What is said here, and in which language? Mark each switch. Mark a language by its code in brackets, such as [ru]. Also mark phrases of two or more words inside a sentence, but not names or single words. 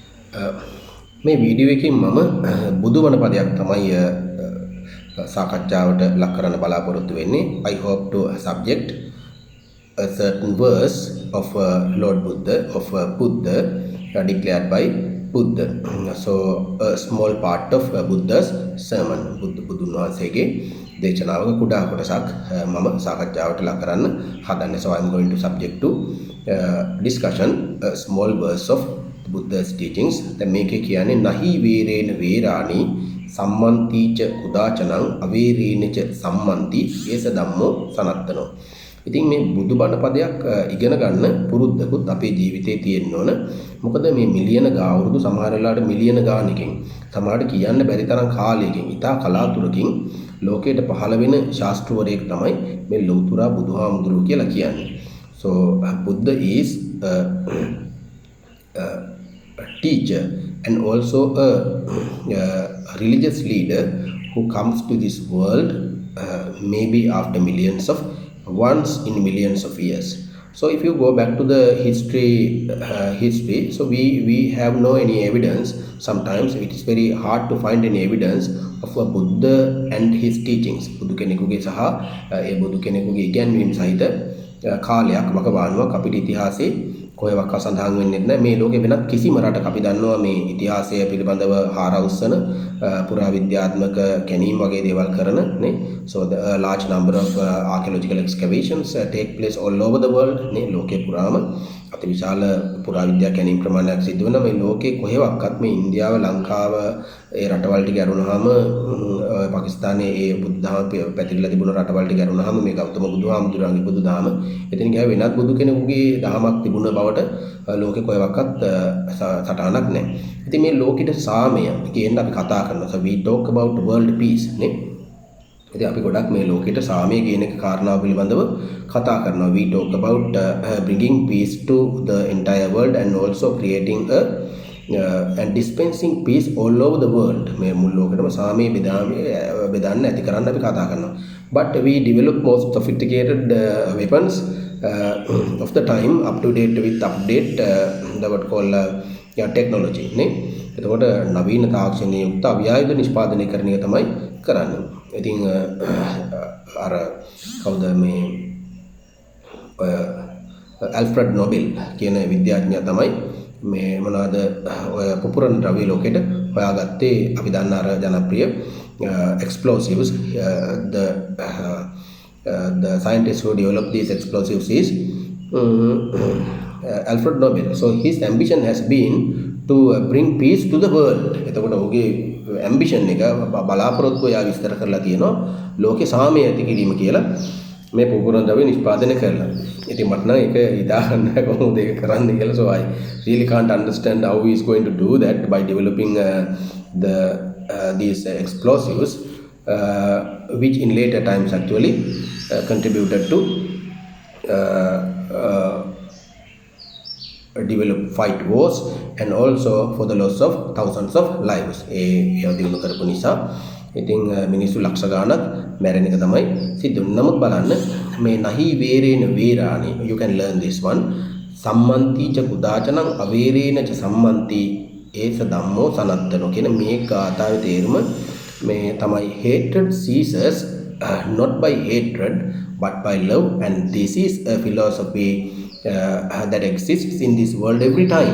[si] මේ වීඩියෝ එකෙන් මම බුදු වන පදයක් තමයි සාකච්ඡාවට ලක් කරන්න බලාපොරොත්තු වෙන්නේ. [en] I hope to subject a certain verse of Lord Buddha, of Buddha declared by Buddha. So a small part of Buddha's sermon. [si] බුදුන් වහන්සේගේ දේශනාවක කුඩා කොටසක් මම සාකච්ඡාවට ලක් කරන්න හදන්නේ. [en] So I'm going to subject to discussion a small verse of Buddha's teachings. [si] දැන් මේකේ කියන්නේ [pi] නහි වේරේන වේරාණි සම්මන්තිච උදාචනං අවේරේනච සම්මන්ති ඒස ධම්මෝ සනත්තනෝ. [si] ඉතින් මේ බුදුබණ පදයක් ඉගෙන ගන්න පුරුද්දකුත් අපේ ජීවිතේ තියෙන්න ඕන. මොකද මේ මිලියන අවුරුදු සමහර වෙලාවට මිලියන ගානකින් සමහරට කියන්න බැරි තරම් කාලයකින් ඉතා කලාතුරකින් ලෝකයට පහළ වෙන ශාස්ත්‍රවරයෙක් තමයි මේ ලෞතුරා බුදුහාමුදුරුවෝ කියලා කියන්නේ. [en] So Buddha is a teacher and also a religious leader who comes to this world maybe after millions of once in millions of years. So if you go back to the history, so we have no any evidence. Sometimes it is very hard to find any evidence of a Buddha and his teachings. [si] බුදු කෙනෙකුගේ සහ ඒ බුදු කෙනෙකුගේ ඉගැන්වීම් සහිත කාලයක් වකවානුවක් අපිට ඉතිහාසයේ කොහෙවත් සඳහන් වෙන්නේ නැහැ. මේ ලෝකේ වෙනත් කිසිම රටක අපි දන්නවා මේ ඉතිහාසය පිළිබඳව හාරවුස්සන පුරාවිද්‍යාත්මක කැණීම් වගේ දේවල් කරන නේ. [en] So the large number of archaeological excavations take place all over the world නේ. [si] ලෝකේ පුරාම අතිවිශාල පුරාවිද්‍යා කැණීම් ප්‍රමාණයක් සිදු වෙනවා. මේ ලෝකේ කොහෙවත් මේ ඉන්දියාව ලංකාව ඒ රටවල් ටික අරුණාම පාකිස්තානයේ ඒ බුද්ධාම පැතිරිලා තිබුණ රටවල් ටික අරුණාම මේ ගෞතම බුදුහාමුදුරන්ගේ බුදුදහම එතන ගියා වෙනත් බුදු කෙනෙකුගේ දහමක් තිබුණ බවට ලෝකේ කොහෙවත් සටහනක් නැහැ. ඉතින් මේ ලෝකෙට සාමය කියන අපි කතා කරනවා. [en] So we talk about world peace නේ. [si] ඉතින් අපි ගොඩක් මේ ලෝකෙට සාමය කියන එක කාරණාව පිළිබඳව කතා කරනවා. [en] We talk about bringing peace to the entire world and also creating a and dispensing peace all over the world. [si] මේ මුළු ලෝකෙටම සාමය බෙදන්න ඇති කරන්න අපි කතා කරනවා. [en] But we develop most sophisticated weapons of the time up to date with update the what called technology නේ. [si] එතකොට නවීන තාක්ෂණයේ යුක්ත අවියායුධ නිෂ්පාදනය කරන එක තමයි කරන්නේ. ඉතින් අර කවුද මේ ඇල්ෆ්‍රඩ් නොබෙල් කියන විද්‍යාඥයා තමයි මේ මොනවාද ඔය පුපුරන ද්‍රව්‍ය ලෝකෙට හොයාගත්තේ. අපි දන්න අර ජනප්‍රිය explosives. [en] The scientist who developed these explosives is Alfred Nobel. So his ambition has been to bring peace to the world. [si] එතකොට ඔහුගේ ambition එක බලාපොරොත්තුව යා විස්තර කරලා තියෙනවා ලෝකේ සාමය ඇති කිරීම කියලා මේ පුපුරන ද්‍රව්‍ය නිෂ්පාදනය කරලා. ඉතින් මට නම් ඒක හිතාගන්න කොහොමද ඒක කරන්නේ කියලා. [en] So I really can't understand how he is going to do that by developing these explosives which in later times actually contributed to develop fight wars and also for the loss of thousands of lives. [si] ඒ දිනු කරපු නිසා ඉතින් මිනිස්සු ලක්ෂ ගාණක් මැරෙන එක තමයි සිද්ධ වෙන්නේ. නමුත් බලන්න මේ [pi] නහි වේරේන වේරාණි, [en] you can learn this one. [pi] සම්මන්තිච කුදාචනං අවේරේනච සම්මන්ති ඒස ධම්මෝ සනත්තනෝ [si] කියන මේ ගාථාවේ තේරුම මේ තමයි [en] hatred ceases not by hatred but by love, and this is a philosophy that exists in this world every time.